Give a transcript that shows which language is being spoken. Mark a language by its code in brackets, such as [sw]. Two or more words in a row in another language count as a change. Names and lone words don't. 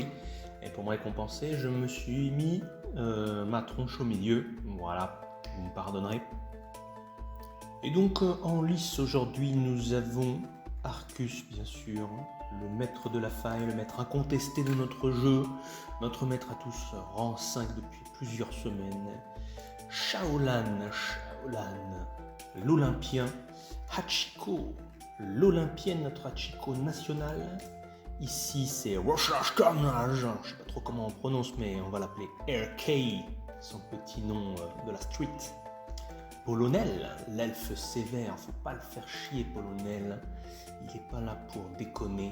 [fr] Et pour me récompenser, je me suis mis ma tronche au milieu. Voilà, vous me pardonnerez. Et donc en lice aujourd'hui, nous avons Arcus, bien sûr, le maître de la faille, le maître incontesté de notre jeu, notre maître à tous, rang 5 depuis plusieurs semaines. Shaolan, l'Olympien, Hachiko, l'Olympienne, notre Hachiko national. Ici c'est Roshrash Carnage, je sais pas trop comment on prononce, mais on va l'appeler RK, son petit nom de la street. Polonel, l'elfe sévère, faut pas le faire chier Polonel, il est pas là pour déconner.